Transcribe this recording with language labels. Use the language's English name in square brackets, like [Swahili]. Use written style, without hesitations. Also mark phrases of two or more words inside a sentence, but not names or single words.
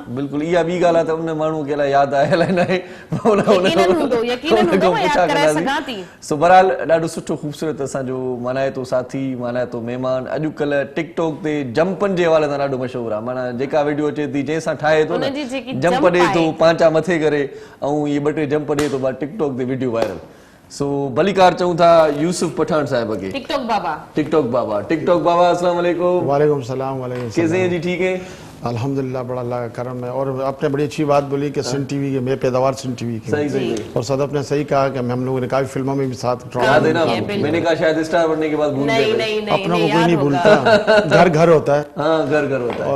[Sindhi] बिल्कुल, इहा ॿी ॻाल्हि आहे त उन माण्हू खे अलाए यादि आहे अलाए न आहे, सो बहरहाल ॾाढो सुठो ख़ूबसूरत असांजो मल्हाइतो साथी, मल्हाइतो महिमान अॼुकल्ह टिकटॉक ते जंपनि जे हवाले सां ॾाढो मशहूरु आहे। माना जेका वीडियो अचे थी जंहिंसां ठाहे थो न, जंप ॾे थो पांचा मथे करे ऐं इहे 2-3 जंप ॾे थो, टिकटॉक ते [English] video viral. [Sindhi] सो भलीकार चऊं था यूसुफ पठान साहब के, टिकटॉक [Arabic] बाबा السلام عليكم. وعليكم السلام وعليكم السلام. [Urdu] کیسے ہیں جی؟ ٹھیک ہے الحمد للہ، بڑا اللہ کا کرم ہے۔ اور آپ نے بڑی اچھی بات بولی کہ سندھ ٹی وی کے، میں پیداوار سندھ ٹی وی کی. सही اور صدف نے صحیح کہا کہ ہم لوگوں نے کافی فلموں میں بھی ساتھ یاد ہے نا، میں نے کہا شاید اسٹار بننے کے بعد بھول گئے. اپنوں کو کوئی نہیں بھولتا، گھر گھر ہوتا ہے. ہاں، گھر ہوتا ہے اور